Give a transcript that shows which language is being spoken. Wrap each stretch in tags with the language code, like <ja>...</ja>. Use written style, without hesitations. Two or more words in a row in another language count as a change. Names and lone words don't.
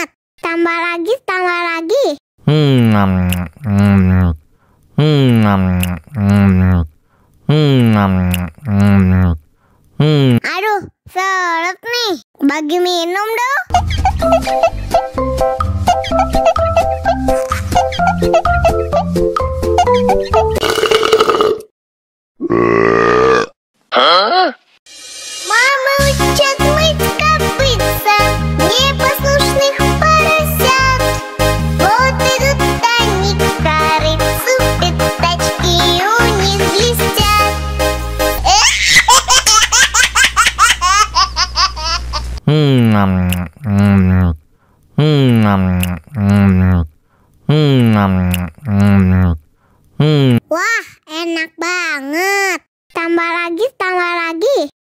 <id>Tambah lagi, tambah lagi. Aduh, seret nih. Bagi minum dong.</id> <ru>Мама учат мыть копытца, не послушных поросят. Вот идут они к корыцу, пятачки у них блестят.</ru> <id>Wah, enak banget. Tambah lagi, tambah lagi.</id>